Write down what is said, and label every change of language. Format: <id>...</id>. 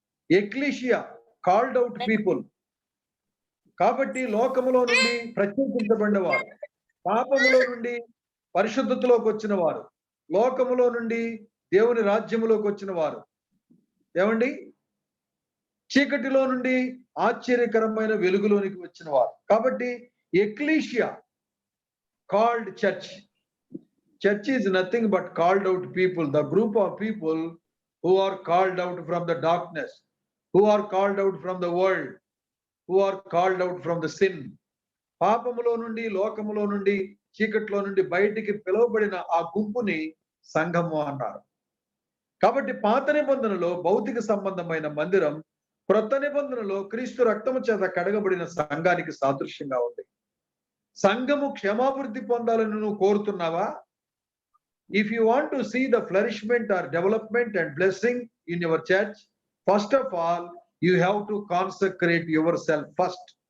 <te>Ecclesia,</te> <en>Called out people.</en> <te>కాబట్టి లోకములో నుండి ప్రత్యేకించబడిన వారు, పాపములో నుండి పరిశుద్ధతలోకి వచ్చిన వారు, లోకములో నుండి దేవుని రాజ్యములోకి వచ్చిన వారు, ఏమండి, చీకటిలో నుండి ఆశ్చర్యకరమైన వెలుగులోనికి వచ్చిన వారు. కాబట్టి ecclesia,</te> <en>Called church. Church is nothing but called out people, the group of people who are called out from the darkness, who are called out from the world, who are called out from the sin.</en> <te>పాపములో నుండి, లోకములో నుండి, చీకట్లో నుండి బయటికి పిలువబడిన ఆ గుంపుని సంఘము అన్నారు. కాబట్టి పాత నిబంధనలో భౌతిక సంబంధమైన మందిరం, క్రొత్త నిబంధనలో క్రీస్తు రక్తము చేత కడగబడిన సంఘానికి సాదృశ్యంగా ఉంది. సంఘము క్షేమాభివృద్ధి పొందాలని నువ్వు కోరుతున్నావా?</te> <en>If you want to see the flourishment or development and blessing in your church, first of all, you have to consecrate yourself first.</en>